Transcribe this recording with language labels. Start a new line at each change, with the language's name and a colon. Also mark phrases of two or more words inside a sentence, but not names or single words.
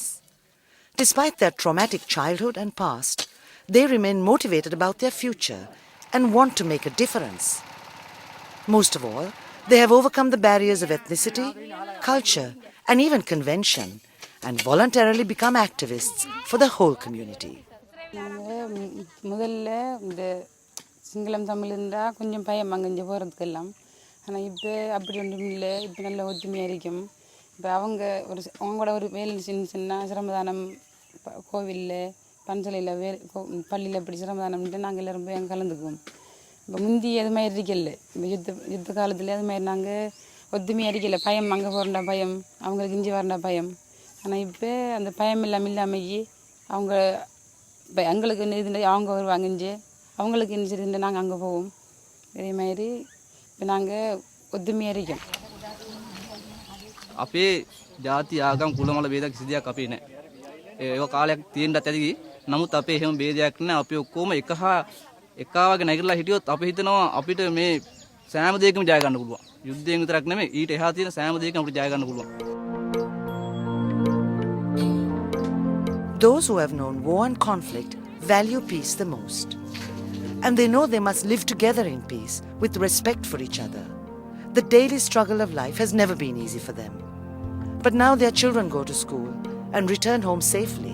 English: Despite their traumatic childhood and past, they remain motivated about their future and want to make a difference. Most of all, they have overcome the barriers of ethnicity, culture, and even convention, and voluntarily become activists for the whole community.
Tamil: முதல்ல இந்த சிங்களம் தமிழ் இருந்தால் கொஞ்சம் பயம் அங்கே போகிறதுக்கெல்லாம். ஆனால் இப்போ அப்படி ஒன்றும் இல்லை. இப்போ நல்ல ஒத்துமையாக இருக்கும். இப்போ அவங்களோட ஒரு வேலை சின்ன சிரமதானம் கோவிலில் பஞ்சலையில் பள்ளியில் இப்படி சிரமதானம்ட்டு நாங்கள் எல்லோரும் போய் அங்கே கலந்துக்குவோம். இப்போ முந்தி அது மாதிரி இருக்கல. இப்போ யுத்த காலத்தில் அது மாதிரி நாங்கள் ஒத்துமையாக இருக்கல. பயம் அங்கே போகிறண்டா பயம், அவங்களுக்கு இஞ்சி வரண்டா பயம். ஆனால் இப்போ அந்த பயம் இல்லாமல் அவங்க இப்போ எங்களுக்கு இது அவங்க வருவாங்க இஞ்சி, அவங்களுக்கு இருந்து நாங்கள் அங்கே போவோம். இதே மாதிரி இப்போ நாங்கள் ஒத்துமையாக இருக்கோம்.
Sinhala: අපේ ජාති ආගම් කුලමල ભેදයක් කිසි දෙයක් අපේ නැහැ. ඒක කාලයක් තියෙන්නත් ඇති. නමුත් අපේ එහෙම ભેදයක් නැහැ. අපි ඔක්කොම එකවගේ නැගිටලා හිටියොත් අපි හිතනවා අපිට මේ සෑම දෙයකම ජය ගන්න පුළුවන්. යුද්ධයෙන් විතරක් නෙමෙයි ඊට එහා තියෙන සෑම දෙයකම අපිට ජය ගන්න පුළුවන්.
English: Those who have known war and conflict value peace the most. And they know they must live together in peace with respect for each other. The daily struggle of life has never been easy for them. But now their children go to school and return home safely.